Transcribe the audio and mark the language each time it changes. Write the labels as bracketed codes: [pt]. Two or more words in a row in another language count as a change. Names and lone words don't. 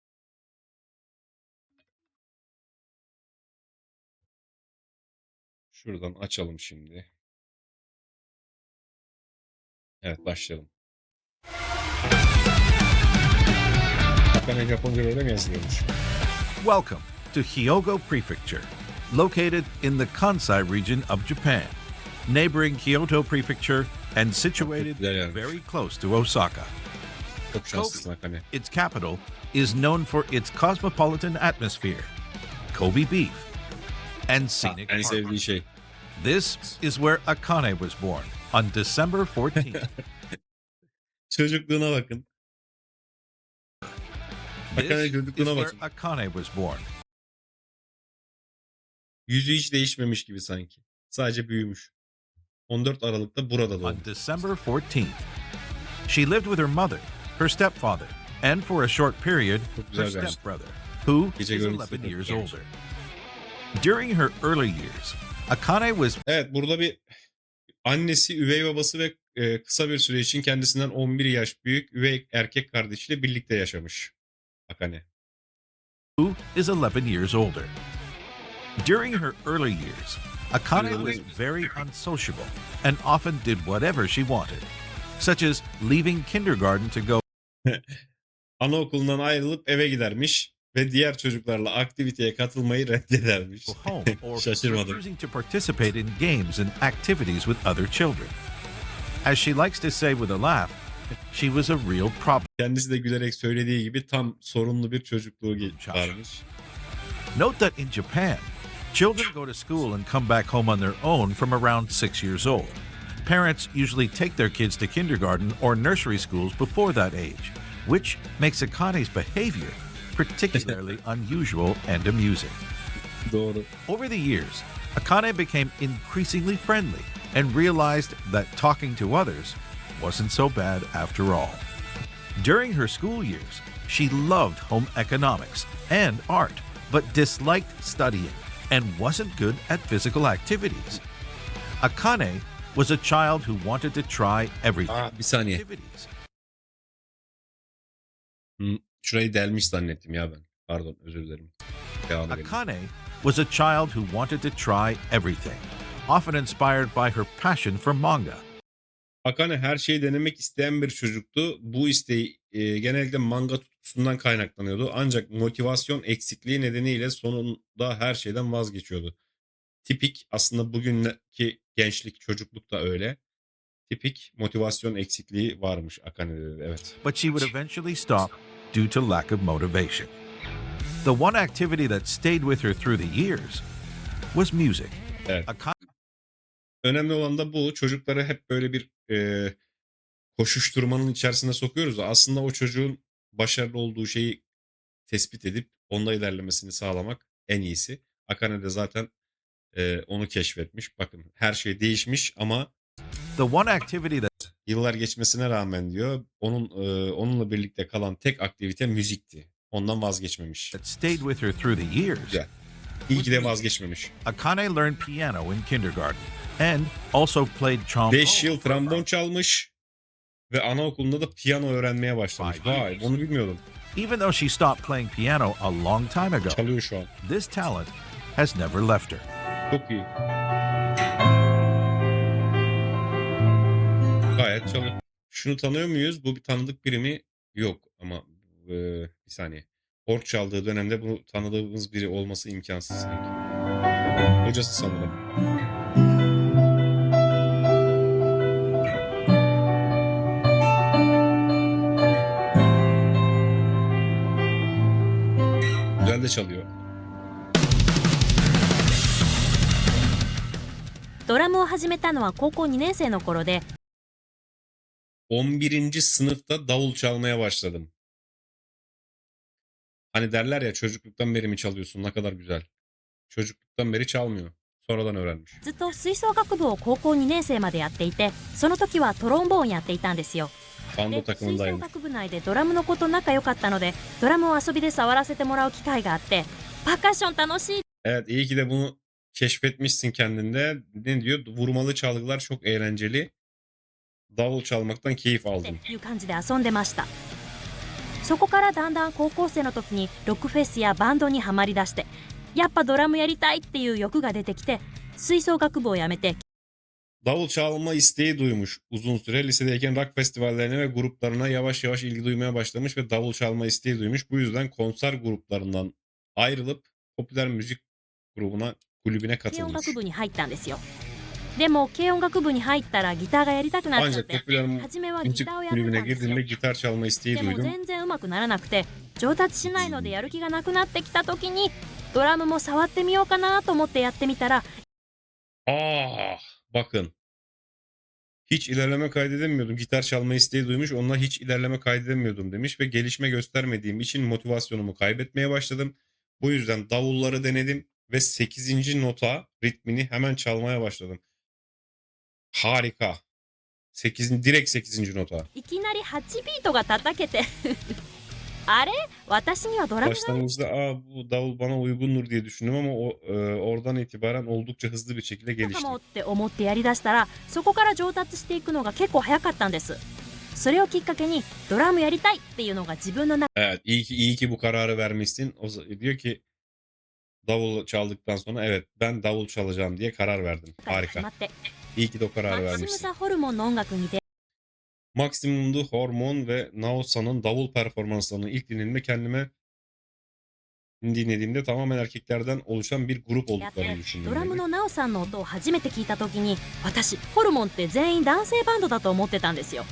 [tr] Şuradan açalım şimdi. Evet başlayalım. Hakikaten Japonca öyle mi yazılıyormuş? [en] Welcome to Hyogo Prefecture, located in the Kansai region of Japan, neighboring Kyoto Prefecture and situated [tr] Güzel yazmış. [en] very close to Osaka. [tr] Çok şanslısın Hakane. [en] Its capital is known for its cosmopolitan atmosphere, Kobe beef, and scenic [tr] En [en] harbor. [tr] sevdiği şey. [en] This is where Akane was born on December 14th. [tr] Çocukluğuna bakın. Akane [en] This is [tr] çocukluğuna [en] where [tr] bakın. [en] Akane was born. [tr] Yüzü hiç değişmemiş gibi sanki. Sadece büyümüş. 14 Aralık'ta burada [en] On [tr] doğmuş. [en] December 14th. She lived with her mother, her stepfather, and for a short period, [tr] Çok [en] her [tr] güzel bir aşk. [en] stepbrother, who [tr] Gece [en] is [tr] görüntüsü [en] 11 [tr] çok [en] years [tr] güzelmiş. [en] older. During her early years, Akane was [tr] Evet burada bir annesi, üvey babası ve kısa bir süre için kendisinden 11 yaş büyük üvey erkek kardeşiyle birlikte yaşamış Akane. [en] who is 11 years older. During her early years, Akane was very unsociable and often did whatever she wanted, such as leaving kindergarten to go [tr] Anaokulundan ayrılıp eve gidermiş ve diğer çocuklarla aktiviteye katılmayı reddedermiş. [en] home or [tr] Şaşırmadım. [en] refusing to participate in games and activities with other children. As she likes to say with a laugh, she was a real problem. [tr] Kendisi de gülerek söylediği gibi tam sorunlu bir çocukluğu varmış. [en] Note that in Japan, children go to school and come back home on their own from around 6 years old. Parents usually take their kids to kindergarten or nursery schools before that age, which makes Akane's behavior particularly unusual and amusing. [tr] Doğru. [en] Over the years, Akane became increasingly friendly and realized that talking to others wasn't so bad after all. During her school years, she loved home economics and art, but disliked studying and wasn't good at physical activities. Akane was a child who wanted to try everything. [tr] Bir saniye. [en] Activities. [tr] Şurayı delmiş zannettim ya ben. Pardon özür dilerim. Devam edelim. [en] Akane was a child who wanted to try everything, often inspired by her passion for manga. [tr] Akane her şeyi denemek isteyen bir çocuktu. Bu isteği genellikle manga tutkusundan kaynaklanıyordu. Ancak motivasyon eksikliği nedeniyle sonunda her şeyden vazgeçiyordu. Tipik aslında bugünkü gençlik, çocukluk da öyle. Tipik motivasyon eksikliği varmış Akane'de de, evet. [en] but she would eventually stop due to lack of motivation. The one activity that stayed with her through the years was music. [tr] Evet. Akane Önemli olan da bu. Çocukları hep böyle bir koşuşturmanın içerisine sokuyoruz da aslında o çocuğun başarılı olduğu şeyi tespit edip onda ilerlemesini sağlamak en iyisi. Akane de zaten onu keşfetmiş. Bakın her şey değişmiş ama [en] The one activity that [tr] yıllar geçmesine rağmen diyor onunla birlikte kalan tek aktivite müzikti. Ondan vazgeçmemiş. [en] stayed with her through the years [tr] Güzel. İyi ki de vazgeçmemiş. [en] Akane learned piano in kindergarten and also played trombone. [tr] 5 yıl trombon çalmış ve anaokulunda da piyano öğrenmeye başlamış. Vay, bunu bilmiyordum. [en] Even though she stopped playing piano a long time ago, [tr] Çalıyor şu an. [en] this talent has never left her. [tr] Çok iyi. Gayet çalıyor. Şunu tanıyor muyuz? Bu bir tanıdık biri mi? Yok ama bir saniye. Org çaldığı dönemde bunu tanıdığımız biri olması imkansız sanki. Hocası sanırım. Güzel de çalıyor. [ja] ドラムを始めたのは高校2年生の頃で、 [tr] 11. sınıfta davul çalmaya başladım. Hani derler ya çocukluktan beri mi çalıyorsun? Ne kadar güzel. Çocukluktan beri çalmıyor. Sonradan öğrenmiş. [ja] ずっと吹奏楽部を高校2年生までやっていて、その時はトロンボーンやっていたんですよ。 [tr] Bando [ja] で、吹奏 [tr] takımındaymış. [ja] 楽部内でドラムの子と仲良かったので、ドラムを遊びで触らせてもらう機会があって、パーカッション楽しいっ [tr] Evet, iyi ki de bunu keşfetmişsin kendinde. Ne diyor? Vurmalı çalgılar çok eğlenceli. Davul çalmaktan keyif [ja] て [tr] aldım. [ja] いう感じで遊んでました。そこからだんだん高校生の時にロックフェスやバンドにはまりだして、やっぱドラムやりたいっていう欲が出てきて、吹奏楽部を辞めて [tr] Davul çalma isteği duymuş uzun süre. Lisedeyken rock festivallerine ve gruplarına yavaş yavaş ilgi duymaya başlamış ve davul çalma isteği duymuş. Bu yüzden konser gruplarından ayrılıp popüler müzik kulübüne [ja] 軽音 [tr] katılmış. [ja] 楽部に入ったんですよ。でも軽音楽部に入ったらギターがやりたくなっちゃっ [tr] Ancak [ja] て、 [tr] popüler [ja] 初めはギ [tr] müzik [ja] ターをやってた [tr] kulübüne [ja] んですよ。 [tr] girdiğimde gitar çalma isteği [ja] でも [tr] duydum. [ja] 全然うまくならなくて、上達しないのでやる気がなくなってきた時に、ドラムも触ってみようかなと思ってやってみたら、 [tr] Bakın. Hiç ilerleme kaydedemiyordum. Gitar çalma isteği duymuş. Onunla hiç ilerleme kaydedemiyordum demiş ve gelişme göstermediğim için motivasyonumu kaybetmeye başladım. Bu yüzden davulları denedim ve 8. nota ritmini hemen çalmaya başladım. Harika. Direkt 8. nota. [ja] いきなり8ビートが叩けてあれ私にはドラムが [tr] Başlangıçta bu davul bana uygundur diye düşündüm ama oradan itibaren oldukça hızlı bir şekilde [ja] いいか [tr] gelişti. [ja] もって思ってやりだしたら、そこから上達していくのが結構早かったんです。それをきっかけにドラムやりたいっていうのが自分の中 [tr] Evet, iyi ki bu kararı vermişsin. Diyor ki davul çaldıktan sonra evet ben davul çalacağım diye karar verdim. [ja] で始ま [tr] Harika. [ja] って、 [tr] İyi ki de o [ja] マ [tr] kararı [ja] キシム [tr] vermişsin. [ja] ザホルモンの音楽に出 [tr] Maximum'du Hormon ve Naosa'nın davul performanslarını ilk dinlediğimde tamamen erkeklerden oluşan bir grup [ja] 会って [tr] olduklarını düşündüm. [ja] ドラム [tr] dedi. [ja] のナオさんの音を初めて聞いた時に、私ホルモンって全員男性バンドだと思ってたんですよ。